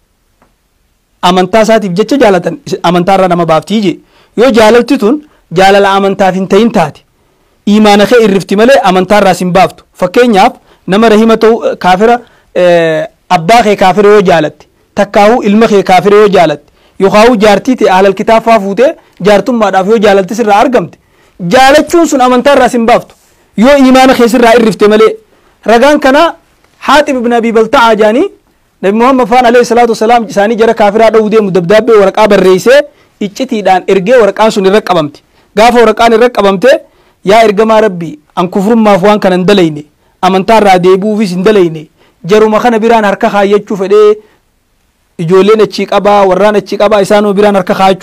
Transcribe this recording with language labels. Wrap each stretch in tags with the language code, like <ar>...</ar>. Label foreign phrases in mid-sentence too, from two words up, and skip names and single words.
<om>amantaa isaatiif jecha jaalatan amantaarraa nama baaftii je yoo jaalalti tun jaalala amantaaf hin ta'in taate imaana kee irrifti malee amantaarraa sin baaftu fakkeenyaaf nama rahima ta'u kaafira abbaa kee kaafira yoo jaalatte takkaahu ilma kee kaafira yoo jaalatte yookaan jaartii ta'e</om> <ar>أهل الكتاب</ar> <om>fuutee jaartummaadhaaf yoo jaalalti sirraa argamte jaalachuun sun amantaarraa sin baaftu yoo imaana kee sirraa irrifte malee ragaan kana Haatib ibn Abi Balta'a jaanii Nabi Muhammad faan</om> <ar>عليه الصلاة والسلام</ar> <om>isaanii jara kaafiraa dha'uu deemu dabdaabbee waraqaa barreessee iccitiidhaan ergee waraqaan sun irra qabamte gaafa waraqaan irra qabamte yaa ergamaa rabbii an kufrummaaf waan kana hin dalayne amantaarraa deebi'uufis hin dalayne jaruma kana biraan harka kaayyachuu fedhee ijoolleen achii qabaa warraan achii qabaa isaanoo biraan harka kaayachuu</om>